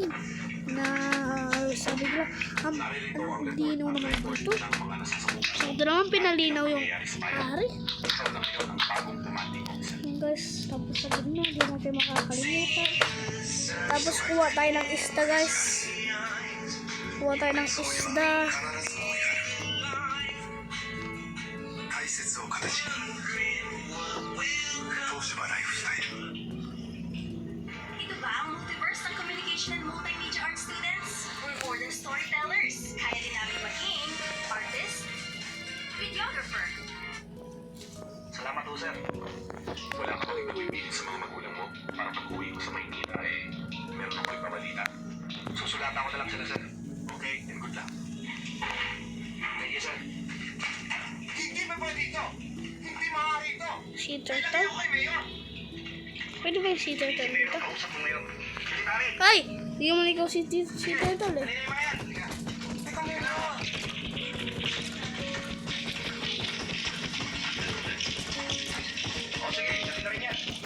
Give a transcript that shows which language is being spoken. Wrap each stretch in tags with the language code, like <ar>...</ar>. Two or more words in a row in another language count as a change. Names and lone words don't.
<tl>Na sabi ko ang linaw naman dito. So, ito naman pinalinaw yung hari. Yun guys, tapos sabi na, hindi natin makakalimutan. Tapos kuha tayo ng isda guys. Kuha tayo ng isda.</tl> <ja>大切を形に東芝ライフスタイル</ja> <tl>Ito ba ang multiverse ng</tl> <en>communication and multimedia art students? We're more than storytellers.</en> <tl>Kaya din namin maging artist, videographer. Salamat po, sir. Wala ka bang ipipilit sa mga magulang mo para pag-uwi ko sa Maynila meron ako ipabalita. Susulatan ko na lang sila, sir.</tl> <en>Okay, and good luck. Thank you, sir.</en> <tl>Hindi ba dito? Hindi maaari ito.</tl> <en>Sea turtle.</en> <tl>Pwede ba yung</tl> <en>sea turtle</en> <tl>dito? Kausap mo ngayon. Pare, Ay! Hindi mo ikaw si turtle eh. kanina yung mga yan. Teka muna. O sige, dali na rin yan.</tl>